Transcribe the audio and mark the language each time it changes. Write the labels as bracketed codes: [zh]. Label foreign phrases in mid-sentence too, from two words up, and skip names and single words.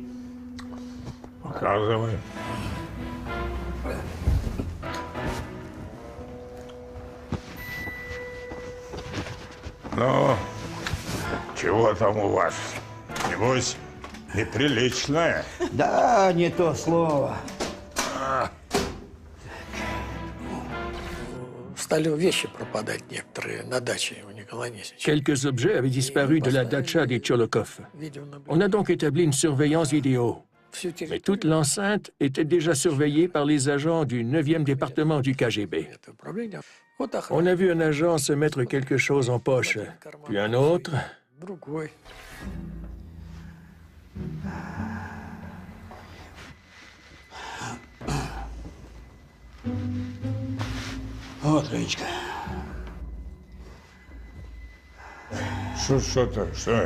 [ru] Показывай. Ну, чего там у вас? Небось, неприличное? Да, не то слово. [fr] Quelques objets avaient disparu de la dacha des Tcholokov. On a donc établi une surveillance vidéo. Mais toute l'enceinte était déjà surveillée par les agents du 9e département du KGB. On a vu un agent se mettre quelque chose en poche, puis un autre. [ru] Отлично. Что это?